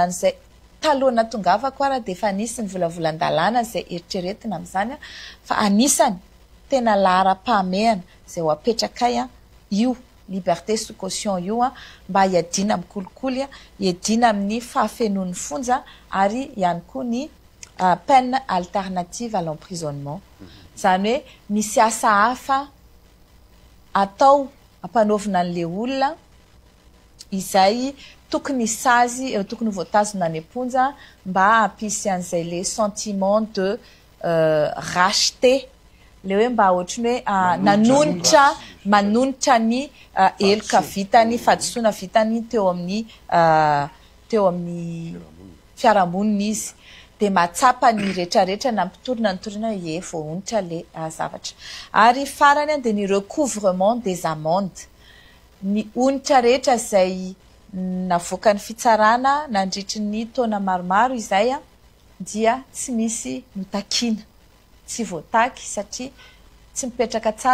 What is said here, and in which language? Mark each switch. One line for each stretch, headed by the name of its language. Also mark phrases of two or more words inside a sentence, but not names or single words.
Malagasy: an'izay talona tongavako ara de efa anisy ny volavolan-dalàna zay eritreretina am'izany fa anisany tena lahara-pahamehana zay ho apetrakay io
French: liberté sous caution
Malagasy: io mba hiadina amin'ny kolikoly hiadina amin'ny fahafenon'ny fonja ary ihany koa ny
French: peine alternative à l'emprisonnement
Malagasy: zany hoe misy asa hafa atao ampanaovina an'le olona izay tokony sazy tokony voatazona any amponja mba ampisy an'izay
French: le sentiment de racheter
Malagasy: le hoe mba ohatrany hoe manonitra ny eloka vitany fadisoana vitany teo amin'ny fiarahamonina izy de matsapa ny rehetrarehetra nampitorina nitorina hoe voaonitra le zavatra ary farany de ny
French: recouvrement des amendes
Malagasy: ny onitra rehetra izay navoaka ny fitsarana nandritry ny taona maromaro izay dia tsy misy notakiana tsy voataky satria tsy mipetraka tsara